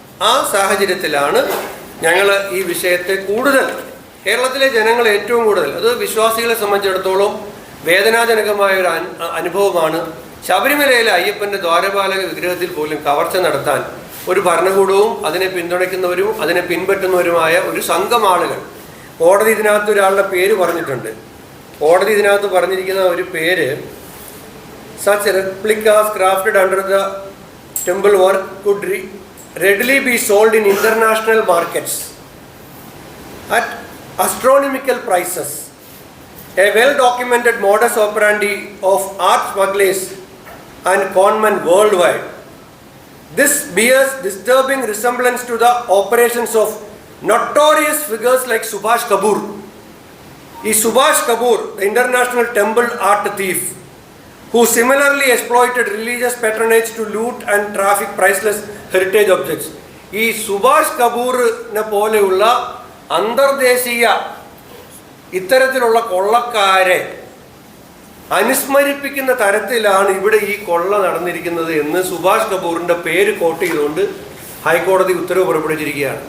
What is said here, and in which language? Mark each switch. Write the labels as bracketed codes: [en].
[ml] ആ സാഹചര്യത്തിലാണ് ഞങ്ങൾ ഈ വിഷയത്തെ കൂടുതൽ കേരളത്തിലെ ജനങ്ങൾ ഏറ്റവും കൂടുതൽ, അത് വിശ്വാസികളെ സംബന്ധിച്ചിടത്തോളം വേദനാജനകമായ ഒരു അനുഭവമാണ്. ശബരിമലയിലെ അയ്യപ്പൻ്റെ ദ്വാരപാലക വിഗ്രഹത്തിൽ പോലും കവർച്ച നടത്താൻ ഒരു ഭരണകൂടവും അതിനെ പിന്തുണയ്ക്കുന്നവരും അതിനെ പിൻപറ്റുന്നവരുമായ ഒരു സംഘം ആളുകൾ. കോടതി ഇതിനകത്ത് ഒരാളുടെ പേര് പറഞ്ഞിട്ടുണ്ട്. കോടതി ഇതിനകത്ത് പറഞ്ഞിരിക്കുന്ന ഒരു പേര്, [en] such replicas crafted under the temple work could readily be sold in international markets at astronomical prices. A well-documented modus operandi of art smugglers and conmen worldwide. This bears disturbing resemblance to the operations of notorious figures like Subhash Kapoor. Subhash Kapoor, the international temple art thief, who similarly exploited religious patronage to loot and traffic priceless heritage objects. [ml] Subhash കപൂറിനെ പോലെയുള്ള അന്തർദേശീയ ഇത്തരത്തിലുള്ള കൊള്ളക്കാരെ അനുസ്മരിപ്പിക്കുന്ന തരത്തിലാണ് ഇവിടെ ഈ കൊള്ള നടന്നിരിക്കുന്നത് എന്ന് സുഭാഷ് കപൂറിൻ്റെ പേര് കോട്ട് ചെയ്തുകൊണ്ട് ഹൈക്കോടതി ഉത്തരവ് പുറപ്പെടുവിച്ചിരിക്കുകയാണ്.